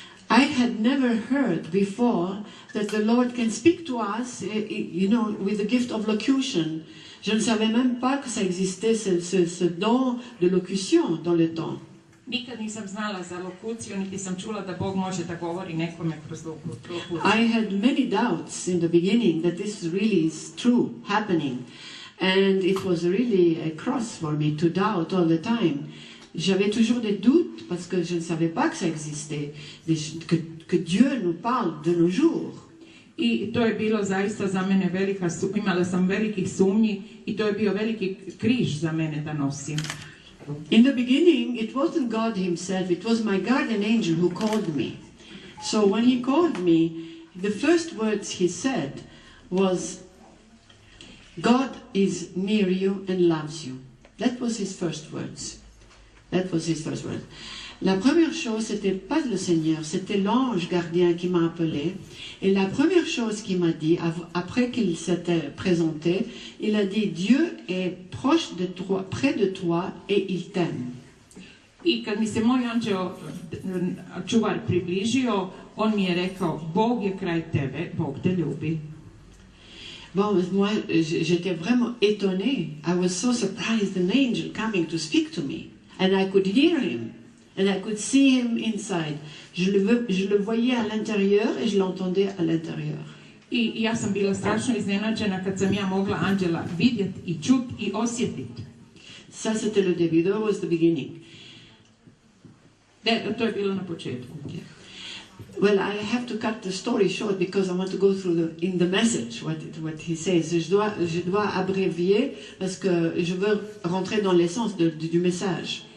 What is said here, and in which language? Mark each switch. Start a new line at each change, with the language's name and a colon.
English: I had never heard before that the Lord can speak to us, with the gift of locution.
French: Je ne savais même pas que ça existait, ce don de locution dans le temps.
Croatian: Nikad nisam znala za lokuciju, niti sam čula da Bog može da govori nekome kroz lokuciju.
English: I had many doubts in the beginning that this really is true, happening. And it was really a cross for me to doubt all the time.
French: J'avais toujours des doutes parce que je ne savais pas que ça existait, que Dieu nous parle de nos jours.
Croatian: I to je bilo zaista za mene imala sam velikih sumnji i to je bio veliki križ za mene da nosim.
English: In the beginning, it wasn't God Himself, it was my guardian angel who called me. So when He called me, the first words He said was, God is near you and loves you. That was His first words. That was His first words.
French: La première chose, c'était pas le Seigneur, c'était l'ange gardien qui m'a appelé. Et la première chose qu'il m'a dit, après qu'il s'était présenté, il a dit, Dieu est proche de toi, près de toi, et il t'aime.
Croatian: I kad mi se moj anđeo čuvar približio, on mi je rekao, Bog je kraj tebe, Bog te ljubi.
French: Bon, moi, j'étais vraiment étonnée.
English: I was so surprised, an angel coming to speak to me. And I could hear him. And I could see him inside.
French: Je le voyais à l'intérieur et je l'entendais à l'intérieur.
Croatian: I ja sam bila strašno iznenađena kad sam ja mogla anđela vidjeti i čuti i osjetiti.
French: Ça, c'était le début.
English: That was the beginning.
Croatian: To je bilo na početku.
English: Okay. Well, I have to cut the story short because I want to go through in the message what he says.
French: Je dois abrévier parce que je veux rentrer dans l'essence du message.